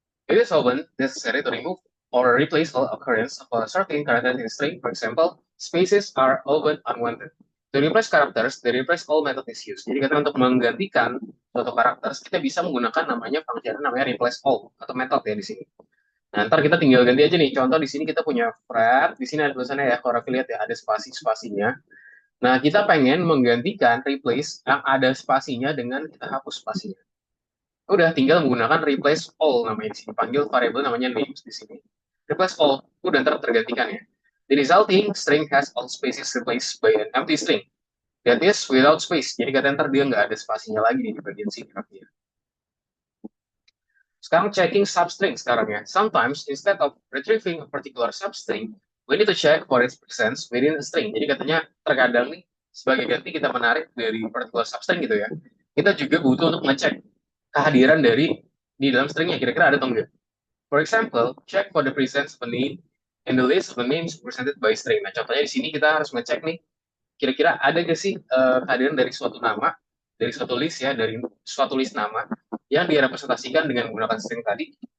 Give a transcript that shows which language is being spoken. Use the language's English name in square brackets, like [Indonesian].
[English] It is often necessary to remove or replace all occurrence of a certain character in a string. For example, spaces are often unwanted. To replace characters, the replace all method is used. [Indonesian] Jadi kita untuk menggantikan suatu karakter, kita bisa menggunakan namanya function namanya replace all atau method ya di sini. Nah, ntar kita tinggal ganti aja nih. Contoh di sini kita punya Fred, di sini ada tulisannya ya, kalau Raffi lihat ya ada spasi-spasinya. Nah, kita pengen menggantikan replace yang ada spasinya dengan kita hapus spasinya. Udah tinggal menggunakan replace all namanya di sini. Panggil variable namanya names di sini. Replace all, udah ntar tergantikan ya. [English] The resulting string has all spaces replaced by an empty string. That is without space. [Indonesian] Jadi kata ntar dia nggak ada spasinya lagi di bagian sini. Sekarang checking substring sekarang ya. [English] Sometimes instead of retrieving a particular substring, we need to check for its presence within a string. [Indonesian] Jadi katanya terkadang nih sebagai ganti kita menarik dari particular substring gitu ya. Kita juga butuh untuk ngecek kehadiran dari di dalam stringnya, kira-kira ada atau enggak. [English] For example, check for the presence of a name in the list of the names represented by string. [Indonesian] Nah, contohnya di sini kita harus ngecek nih, kira-kira ada nggak sih kehadiran dari suatu nama, dari suatu list ya, dari suatu list nama yang direpresentasikan dengan menggunakan string tadi.